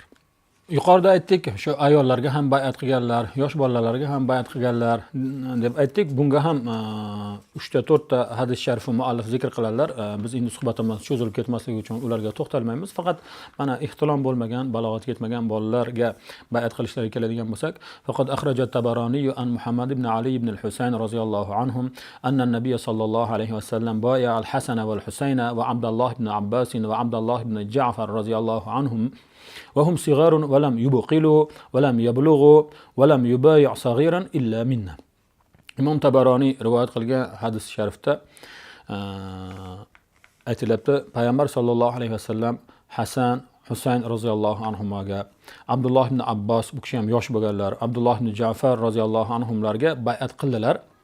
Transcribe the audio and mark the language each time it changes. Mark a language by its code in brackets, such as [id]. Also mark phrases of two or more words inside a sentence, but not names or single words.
[uz] Yuqorida aytdik, shu ayollarga ham bay'at qilganlar, yosh bolalarga ham bay'at qilganlar deb aytdik. Bunga ham 3 ta 4 ta hadis sharifni muallif zikr qiladilar. Biz endi suhbatimiz cho'zilib ketmasligi uchun ularga to'xtalmaymiz. Faqat mana ihtilom bo'lmagan, balog'atga yetmagan bolalarga bay'at qilishlari keladigan bo'lsak, faqat [ar] أخرجه الطبراني عن محمد بن علي بن الحسين رضي الله عنهم أن النبي صلى الله عليه وسلم بايع الحسن والحسين وعبد الله بن عباس وعبد الله بن جعفر رضي الله عنهم وهم صغار ولم يبقلوا ولم يبلغوا ولم يبايع صغيرا إلا منا. [uz] Imom Tabaroniy rivoyat qilgan hadis sharifda aytilibdi, Payg'ambar [ar] صلى الله عليه وسلم [uz] Hasan, Husayn [ar] رضي الله عنهما-ga, [uz] Abdullah ibn Abbas, bu kishi ham yosh bo'lganlar, Abdullah ibn Ja'far [ar] رضي الله عنهم-larga [uz] bay'at qildilar.